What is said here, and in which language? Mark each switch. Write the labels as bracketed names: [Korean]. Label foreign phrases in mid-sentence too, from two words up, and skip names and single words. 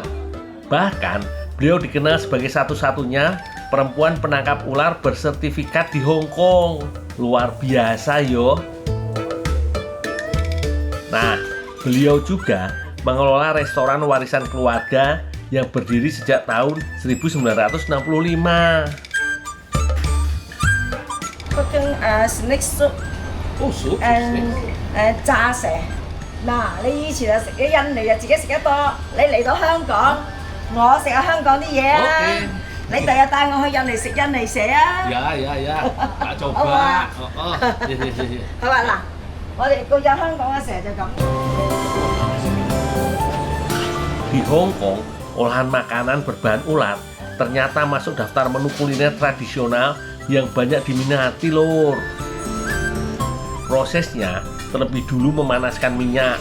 [Indonesian] Bahkan, beliau dikenal sebagai satu-satunya perempuan penangkap ular bersertifikat di Hong Kong. Luar biasa yo. Nah, beliau juga mengelola restoran warisan keluarga yang berdiri sejak tahun 1965. [English] Cooking snake soup [Indonesian] Oh, sup. [English] and 炸蛇。 [Cantonese] 嗱，你以前啊食嘅印尼啊自己食得多，你嚟到香港，我食下香港啲嘢啊。 [Indonesian] Oke. [Cantonese] 你第日帶我去印尼食印尼蛇啊。 [Indonesian] Ya, tak coba. Apa? Iya. [Cantonese] 係嘛嗱，我哋個有香港嘅蛇就咁。 [Indonesian] Di Hong Kong, olahan makanan berbahan ular ternyata masuk daftar menu kuliner tradisional yang banyak diminati, Lur. Prosesnya terlebih dulu memanaskan minyak.